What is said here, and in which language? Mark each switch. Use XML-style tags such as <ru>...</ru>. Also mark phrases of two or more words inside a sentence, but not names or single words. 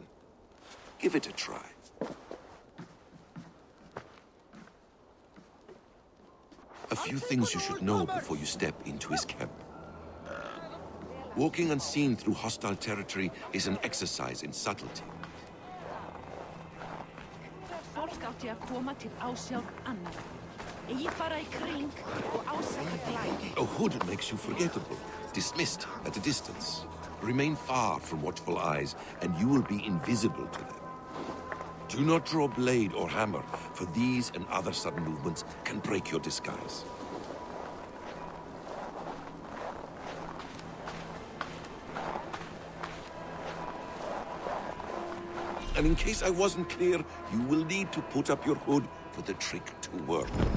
<en>Give it a try. A few things you should know before you step into his camp. Walking unseen through hostile territory is an exercise in subtlety.</en> <is>Fólk átti að koma til ásjár annarra. Eigi fara í kring og ásaka glæpi.</is> <en>A hood makes you forgettable, dismissed at a distance. Remain far from watchful eyes, and you will be invisible to them. Do not draw blade or hammer, for these and other sudden movements can break your disguise. And in case I wasn't clear, you will need to put up your hood for the trick to work.</en>